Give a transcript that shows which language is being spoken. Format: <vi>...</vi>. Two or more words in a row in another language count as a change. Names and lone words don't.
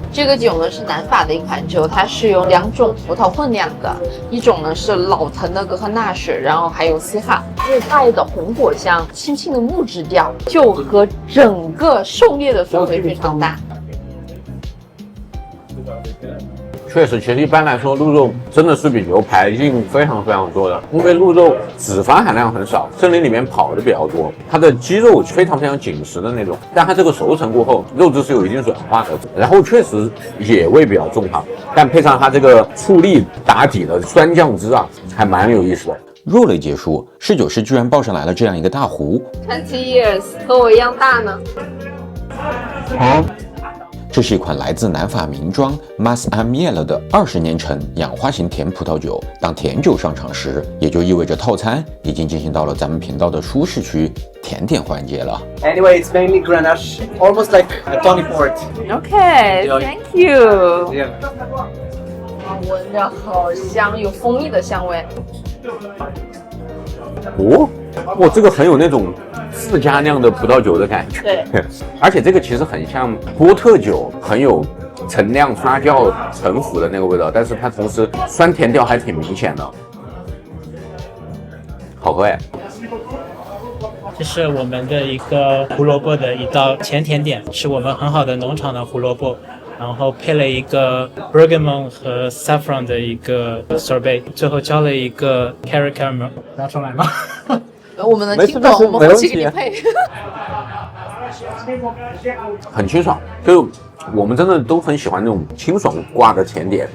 <zh>这个酒呢是南法的一款酒，它是由2种葡萄混酿的，一种呢是老藤的格赫纳什，然后还有西哈，自带的红果香，轻轻的木质调，就和整个狩猎的氛围非常大。确实，其實一般來說，鹿肉真的是比牛排硬非常非常多的，因為鹿肉脂肪含量很少，森林裡面跑的比較多，它的肌肉非常非常緊實的那種，但它這個熟成過後，肉質是有一定軟化的，然後確實野味比較重哈，但配上它這個醋栗打底的酸醬汁啊，還蠻有意思的。肉類結束，侍酒師居然抱上來了這樣一個大壺。 20 years 和我一樣大呢。這是一款來自南法名莊 Mas Amiel 的20年陳氧化型甜葡萄酒。當甜酒上場時，也就意味着套餐已經進行到了咱們頻道的舒適區甜點環節了。</zh> <en>Anyway, it's mainly Grenache, almost like a tawny port. Okay, thank you. Yeah.</en> <zh>聞着好香，有蜂蜜的香味。哦，哇，這個很有那種自家釀的葡萄酒的感覺。對，而且這個其實很像波特酒，很有陳釀發酵陳腐的那個味道，但是它同時酸甜調還挺明顯的，好喝哎。這是我們的一個胡蘿蔔的一道前甜點，是我們很好的農場的胡蘿蔔，然後配了一個 bergamot 和 saffron 的一個 sorbet， 最後澆了一個</zh> <en>carrot caramel，</en> <zh>拿出來嗎？我們能聽懂，我們回去給你配。很清爽，就我們真的都很喜歡那種清爽掛的甜點。</zh>